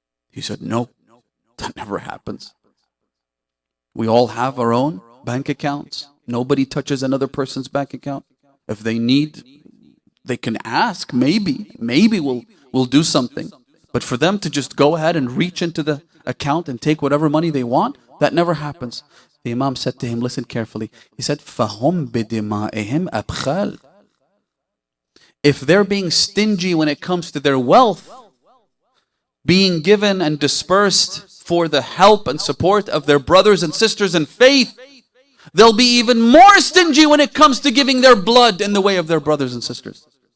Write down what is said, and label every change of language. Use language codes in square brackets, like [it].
[en] He said, no, that never happens. We all have our own bank accounts. Nobody touches another person's bank account. If they need They can ask, maybe we'll do something. But for them to just go ahead and reach into the account and take whatever money they want, that never happens. The Imam said to him, listen carefully. He said, [ar] فَهُمْ بِدِمَائِهِمْ أَبْخَالٍ. [en] If they're being stingy when it comes to their wealth, being given and dispersed for the help and support of their brothers and sisters in faith, they'll be even more stingy when it comes to giving their blood in the way of their brothers and sisters.